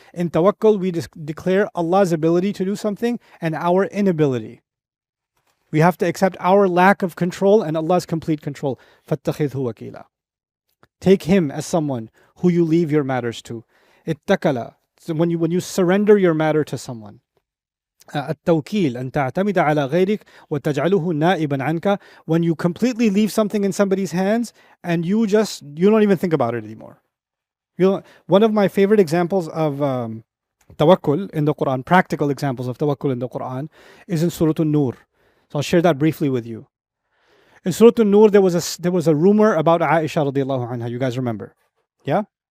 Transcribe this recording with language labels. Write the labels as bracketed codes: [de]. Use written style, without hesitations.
[en] In tawakkul, we declare Allah's ability to do something and our inability. We have to accept our lack of control and Allah's complete control. [ar] فَاتَّخِذْهُ وَكِيلًا. [en] Take Him as someone who you leave your matters to. [ar] اتَّكَلَ. [en] So when you surrender your matter to someone. [ar] التوكيل أن تعتمد على غيرك وتجعله نائبا عنك. [en] When you completely leave something in somebody's hands and you don't even think about it anymore. One of my favorite examples of tawakkul in the Quran, practical examples of tawakkul in the Quran, is in Surah Al-Nur. So I'll share that briefly with you. In Surah Al-Nur, there was a rumor about Aisha radiallahu anha. You guys remember? Yeah?